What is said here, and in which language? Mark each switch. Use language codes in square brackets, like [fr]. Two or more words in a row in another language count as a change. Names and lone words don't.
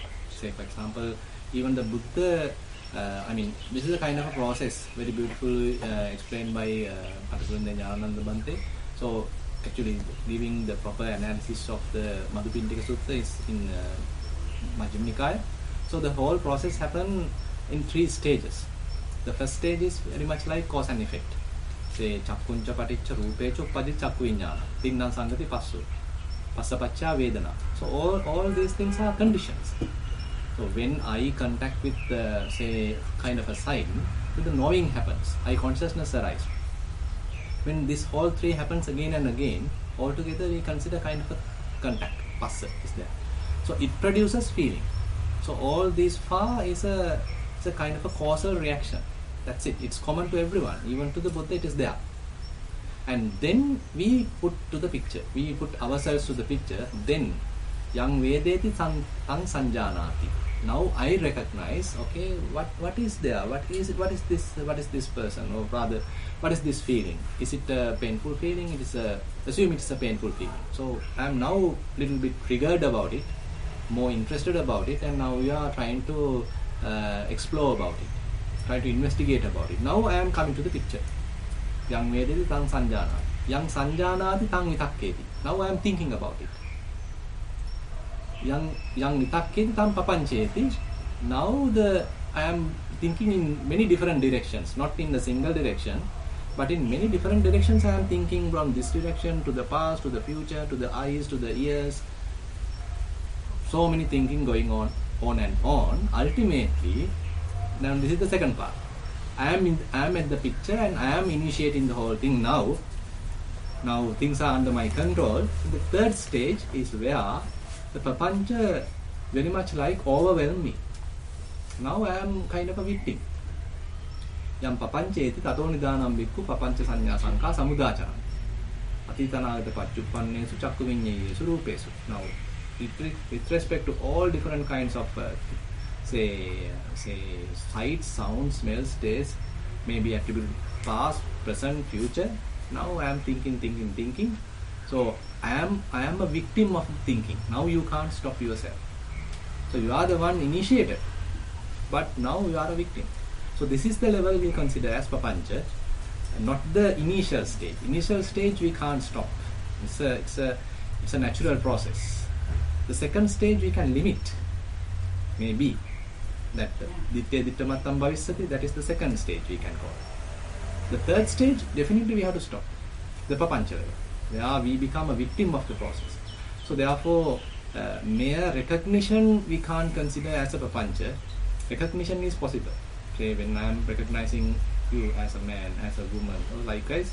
[en] Say, for example, even the Buddha, this is a kind of a process, very beautifully explained by Patabunda Jnananda Bhante. So, actually, giving the proper analysis of the Madhupindika Sutta is in Majjhima Nikaya. So, the whole process happens in 3 stages. The first stage is very much like cause and effect. Say, [pi] chakkuncha paticca rupecha upadi chakku viññāna, tinnan sangati passu, passapacca vedana. [en] So all these things are conditions. So when I contact with say kind of a sign, when the knowing happens, I consciousness arises. When this whole three happens again and again, altogether we consider kind of a contact, passa is there. So it produces feeling. So all these far is a kind of a causal reaction. That's it. It's common to everyone. Even to the Buddha it is there. And then we put to the picture. We put ourselves to the picture. Then, [pi] yang vedeti tang sanjanati. [en] Now I recognize, okay, what is there? What is this person? Or rather, what is this feeling? Is it a painful feeling? Assume it's a painful feeling. So I am now a little bit triggered about it, more interested about it, and now we are trying to explore about it, try to investigate about it. Now I am coming to the picture. [pi] Yang vedeti tang sanjanati. Yang sanjanati tang vitakketi. [en] Now I am thinking about it. [pi] Yang vitakketi tang papancheti. [en] Now I am thinking in many different directions, not in a single direction, but in many different directions. I am thinking from this direction to the past, to the future, to the eyes, to the ears. So many thinking going on and on. Ultimately, now this is the second part. I am at the picture and I am initiating the whole thing now. Now things are under my control. The third stage is where the papancha very much like overwhelm me. Now I am kind of a victim. [pi] Yam papancheti tato nidanam bhikkhu papancha sanya sanka samudacana. Atitanagata pacchuppannesu chakku viññeyesu roopesu. [en] Now with respect to all different kinds of say sights, sounds, smells, tastes, maybe attributed past, present, future. Now I am thinking. So I am a victim of thinking. Now you can't stop yourself. So you are the one initiated, but now you are a victim. So this is the level we consider as papancha, not the initial stage. Initial stage we can't stop. It's a natural process. The second stage we can limit, maybe. [pi] That ditya dittamattam bhavisati, [en] that is the second stage we can call. The third stage, definitely we have to stop. The papancha level, where we become a victim of the process. So therefore, mere recognition we can't consider as a papancha. Recognition is possible. Say when I am recognizing you as a man, as a woman, or likewise.